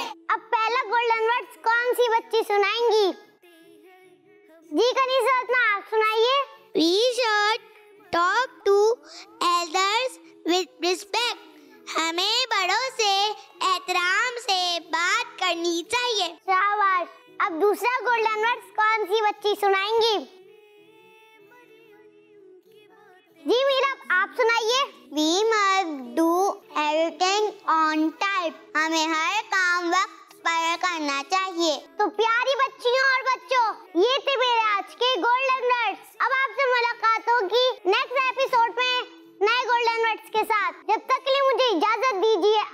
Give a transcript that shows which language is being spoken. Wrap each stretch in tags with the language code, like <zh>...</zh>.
<hi>अब पहला golden words कौन सी बच्ची सुनाएंगी? जी कनीज़ा, आप सुनाइए।</hi> <en>We should talk to elders with respect.</en> <hi>हमें बड़ों से एहतराम से बात करनी चाहिए। शाबाश। अब दूसरा गोल्डन वर्ड्स कौन सी बच्ची सुनाएंगी? जी मीरा, आप सुनाइए।</hi> <en>We must do everything on time.</en> <hi>हमें हर काम वक्त पर करना चाहिए। तो प्यारी बच्चियों और बच्चों, ये थे मेरे आज के गोल्डन वर्ड्स। अब आपसे मुलाकात होगी नेक्स्ट एपिसोड में नए गोल्डन वर्ड्स के साथ। जब तक के लिए मुझे इजाजत दीजिए।</hi>